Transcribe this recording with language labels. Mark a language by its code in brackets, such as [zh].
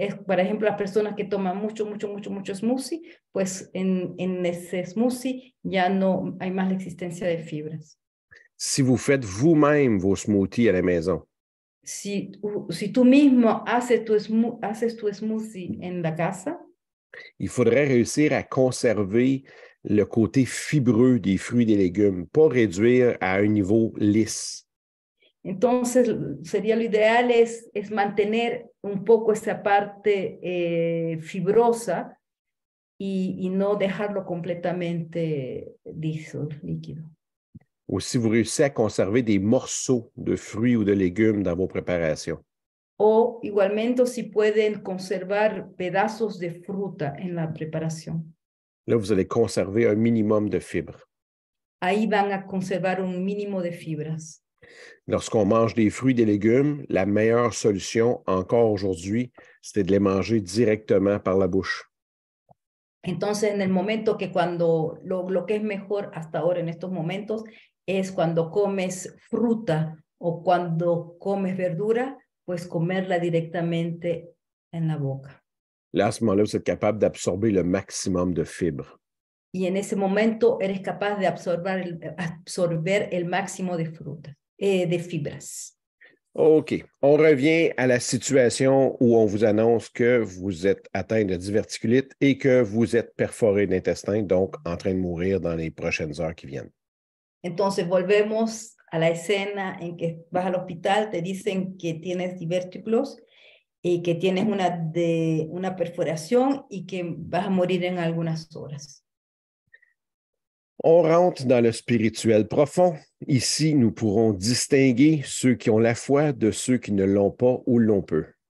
[es] Por ejemplo, las personas que toman mucho smoothie, pues en ese smoothie ya no hay más la existencia de fibras. [fr] Si vous faites vous-même vos smoothies à la maison, [es] si tú mismo haces tu smoothie en la casa, [fr] il faudrait réussir à conserver le côté fibreux des fruits et des légumes, pas réduire à un niveau lisse. [es] Entonces, sería lo ideal es mantener un poco esa parte fibrosa y no dejarlo completamente liso, líquido. [fr] Ou si vous réussissez à conserver des morceaux de fruits ou de légumes dans vos préparations. [es] O igualmente si pueden conservar pedazos de fruta en la preparación. [fr] Là, vous allez conserver un minimum de fibres. [es] ahí van a conservar un mínimo de fibras. [fr] Lorsqu'on mange des fruits et des légumes, la meilleure solution encore aujourd'hui, c'est de les manger directement par la bouche. [es] Entonces, en el momento que cuando lo que es mejor hasta ahora en estos momentos es cuando comes fruta o cuando comes verdura, pues comerla directamente en la boca. [fr] Là, à ce moment-là, vous êtes capable d'absorber le maximum de fibres. [es] Y en ese momento eres capaz de absorber el máximo de frutas, de fibras. [fr] OK. On revient à la situation où on vous annonce que vous êtes atteint de diverticulite et que vous êtes perforé d'intestin, donc en train de mourir dans les prochaines heures qui viennent. [es] Entonces volvemos a la escena en que vas al hospital, te dicen que tienes divertículos y que tienes una perforación y que vas a morir en algunas horas. [fr] On rentre dans le spirituel profond. Ici, nous pourrons distinguer ceux qui ont la foi de ceux qui ne l'ont pas ou l'ont peu.